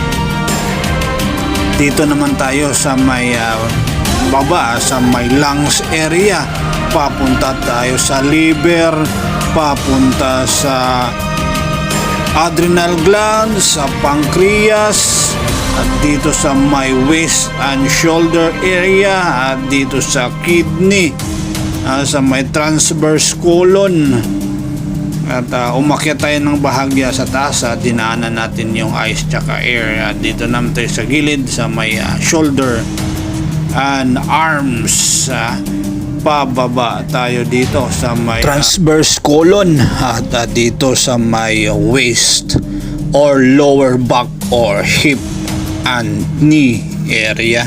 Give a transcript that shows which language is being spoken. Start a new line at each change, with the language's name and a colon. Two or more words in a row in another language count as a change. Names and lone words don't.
Filipino: Dito naman tayo sa may baba, sa may lungs area. Papunta tayo sa liver, papunta sa
English: adrenal glands,
Filipino: sa pancreas, at dito sa
English: my waist and shoulder area,
Filipino: at dito sa kidney, sa may
English: transverse colon.
Filipino: At umakyat tayo ng bahagya sa taas, dinaanan natin yung eyes tsaka air. Dito naman tayo sa gilid, sa may
English: shoulder and arms.
Filipino: Pababa tayo dito sa may
English: transverse colon,
Filipino: at dito sa may
English: waist or lower back or hip and knee area.